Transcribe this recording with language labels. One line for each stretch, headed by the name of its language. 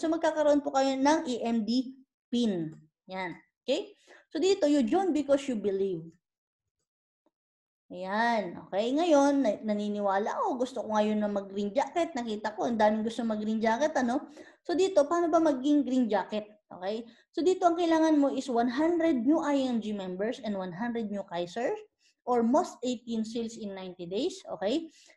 Filipino: So, magkakaroon po kayo ng EMD pin. Yan. Okay?
English: So, dito, you join because you believe.
Filipino: Ayan. Okay, ngayon, naniniwala ako. Gusto ko ngayon na mag-green jacket. Nakita ko, ang daming gusto mag-green jacket, ano? So, dito, paano ba maging green jacket? Okay? So, dito, ang kailangan mo is
English: 100 new IMG members and 100 new Kaisers or most 18 sales in 90 days.
Filipino: Okay?